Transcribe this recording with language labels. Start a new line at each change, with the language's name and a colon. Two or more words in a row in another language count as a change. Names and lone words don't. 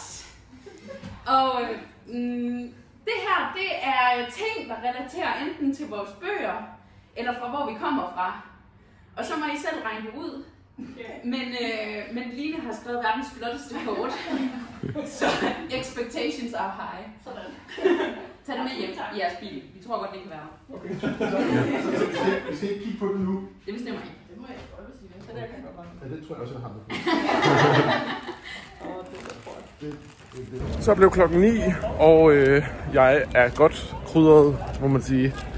Danish: Og det her, det er ting, der relaterer enten til vores bøger, eller fra hvor vi kommer fra. Og så må I selv regne det ud. Men Line har skrevet verdens flotteste kort.
English: Så expectations are high.
Danish: Sådan. Tag det med hjem i jeres bil. Vi tror godt, det kan være. Okay. Vi skal ikke kigge på det nu. Det bestemmer I. Det må jeg godt sige. Så det kan godt være. Ja, det tror jeg også, jeg har det på. Så blev klokken 9, og jeg er godt krydret, må man sige.